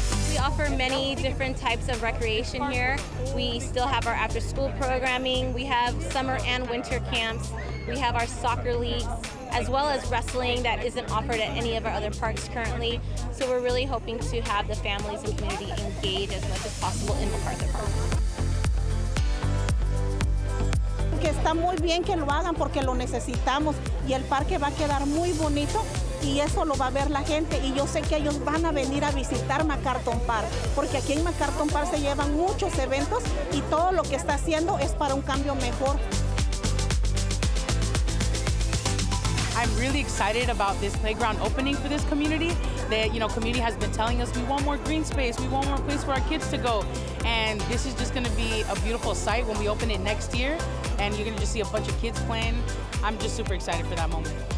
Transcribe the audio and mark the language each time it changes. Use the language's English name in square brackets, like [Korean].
[English] We offer many different types of recreation here. We still have our after-school programming. We have summer and winter camps. We have our soccer leagues, as well as wrestling that isn't offered at any of our other parks currently. So we're really hoping to have the families and community engage as much as possible in MacArthur Park. [Spanish] que está muy bien que lo hagan porque lo necesitamos y el parque va a quedar muy bonito y eso lo va a ver la gente y yo sé que ellos van a venir a visitar MacArthur Park porque aquí en MacArthur Park se llevan muchos eventos y todo lo que está haciendo es para un cambio mejor. [English] I'm really excited about this playground opening for this community. The community has been telling us we want more green space, we want more place for our kids to go. And this is just gonna be a beautiful sight when we open it next year. And you're gonna just see a bunch of kids playing. I'm just super excited for that moment.